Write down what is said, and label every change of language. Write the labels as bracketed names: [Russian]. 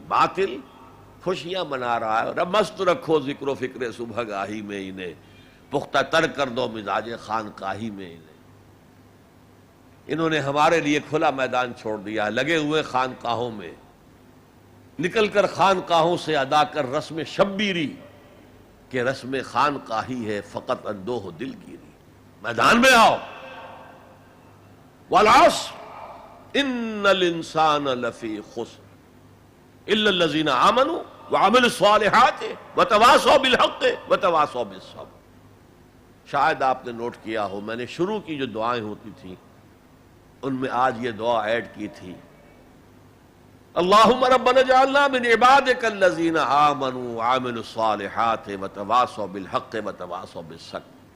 [Urdu] باطل خوشیاں منا رہا ہے. اور اب مست رکھو ذکر و فکر صبح گاہی میں انہیں، پختہ تر کر دو مزاج خانقاہی میں انہیں. انہوں نے ہمارے لیے کھلا میدان چھوڑ دیا، لگے ہوئے خانقاہوں میں، نکل کر خانقاہوں سے ادا کر رسم شبیری کہ رسم خانقاہی ہے فقط اندوہ دل گیری. میدان میں آؤ. [Arabic] والعصر ان الانسان لفی خسر الا الذین آمنوا وعملوا الصالحات وتواصوا بالحق وتواصوا بالصبر. [Urdu] شاید آپ نے نوٹ کیا ہو، میں نے شروع کی جو دعائیں ہوتی تھیں ان میں آج یہ دعا ایڈ کی تھی: [Arabic] اللہم ربنا اجعلنا من عبادک الذین آمنوا وعملوا الصالحات وتواصوا بالحق وتواصوا بالصبر.